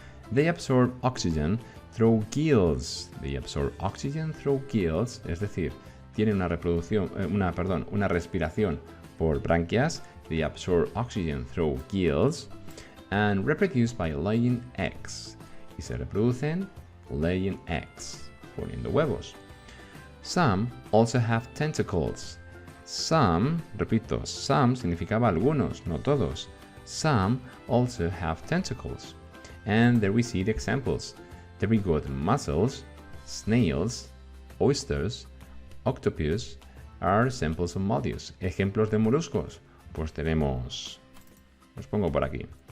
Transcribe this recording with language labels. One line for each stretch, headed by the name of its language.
English: They absorb oxygen through gills. They absorb oxygen through gills.
Spanish: Es decir, tienen una respiración por branquias.
English: They absorb oxygen through gills and reproduce by laying eggs.
Spanish: Y se reproducen
English: laying eggs,
Spanish: poniendo huevos.
English: Some also have tentacles.
Spanish: Some, repito, some significaba algunos, no todos.
English: Some also have tentacles. And there we see the examples. There we got mussels, snails, oysters, octopus are examples of mollusks.
Spanish: Ejemplos de moluscos. Pues tenemos, los pongo por aquí.